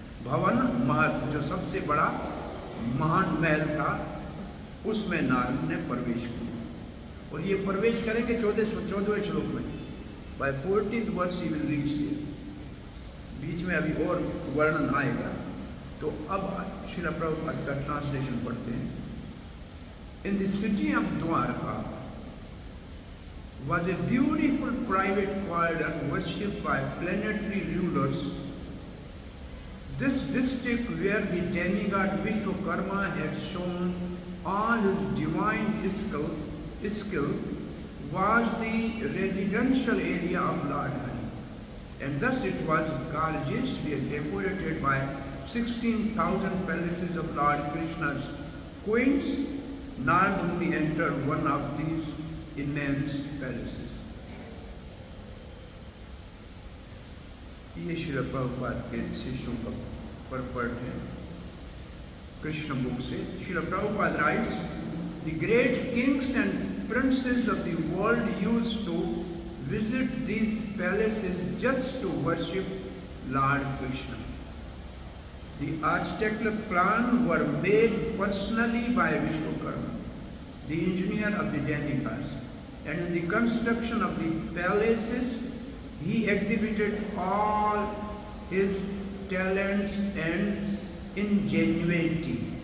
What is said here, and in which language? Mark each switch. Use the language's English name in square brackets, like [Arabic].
[Hindi] भवन महल, जो सबसे बड़ा महान महल था, उसमें नारद ने प्रवेश किया। और ये प्रवेश करेंगे 14वें श्लोक में। [English] By 14th verse he will reach here. [Hindi] बीच में अभी और वर्णन आएगा। तो अब श्रील प्रभुपाद का ट्रांसलेशन पढ़ते हैं। [English] In the city of Dwarka was a beautiful private corridor worshipped by planetary rulers. This district where the demigod Vishwakarma had shown all his divine skill was the residential area of Lord Hari, and thus it was gorgeously decorated by 16,000 palaces of Lord Krishna's queens. Narad Muni entered one of these immense palaces. [Hindi] ये श्रील प्रभुपाद के शिष्यों का purport है Krishna book से। [English] Srila Prabhupada writes, the great kings and princes of the world used to visit these palaces just to worship Lord Krishna. The architectural plans were made personally by Vishwakarma, the engineer of the demigods, and in the construction of the palaces, he exhibited all his talents and ingenuity.